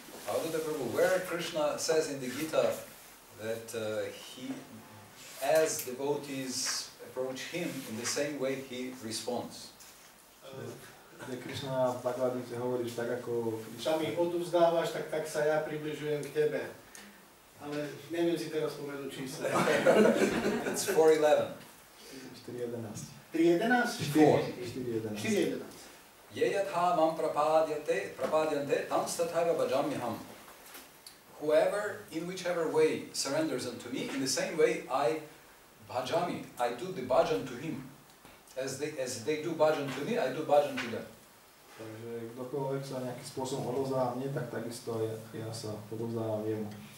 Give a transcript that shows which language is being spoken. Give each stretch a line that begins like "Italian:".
English: Avaduta Prabhu, where Krishna says in the Gita that he, as devotees approach him, in the same way he responds.
Slovak: Kde Krišna v Bhagavad Gita hovorí, že tak ako sa mi odovzdávaš, tak sa ja približujem k tebe. Ale neviem si teraz spomenúť číslo.
English: It's 4:11. 4:11. 3:11? 4:11.
Sanskrit: Yeyatha mam prapadyante tam stathaga bhajamyaham.
English: Whoever, in whichever way, surrenders unto me, in the same way I bhajami, I do the bhajan to him. As they do bhajan to me, I do bhajan to them.
Slovak: Takže kdokoľvek sa nejakým spôsobom odovzdá mne, tak takisto ja sa odovzdávam jemu.